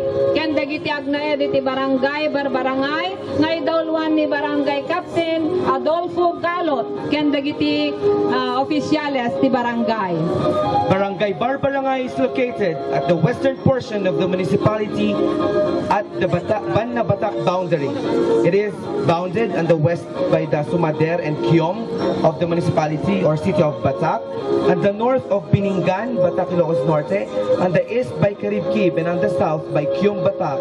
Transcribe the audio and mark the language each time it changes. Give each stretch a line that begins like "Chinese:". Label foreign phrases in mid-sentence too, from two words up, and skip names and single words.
Iloko: Ken dagiti agnaed iti barangay Barbarangay, nga idawlwan ni Barangay Captain Adolfo Galot. Ken dagiti opisyales ti barangay.
English: Barangay Barbarangay is located at the western portion of the municipality at the Banna boundary. It is bounded on the west by the Sumader and Kiom of the municipality or city of Batac, and the north of Biningan, Batac, Ilocos Norte, and the east by Caribkib, and on the south by Kiom, Batac.